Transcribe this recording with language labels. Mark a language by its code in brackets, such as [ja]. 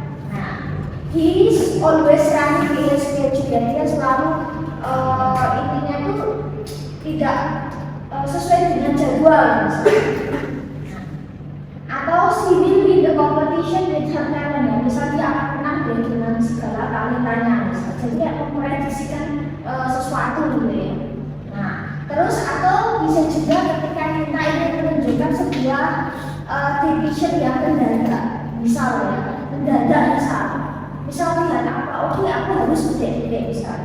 [id] Nah, [en] he is always running in schedule. [id] Dia selalu intinya itu tidak sesuai dengan jadwal misalnya. Atau [en] she will win the competition with her talent [id] ya. Misal dia akan menang dengan segala talentanya misalnya. Jadi dia memprediksikan sesuatu gitu ya. Nah, terus atau bisa juga ketika kita ingin menunjukkan sebuah decision yang mendadak, misal ya, mendadak misal lihat apa, oke aku harus gede misal.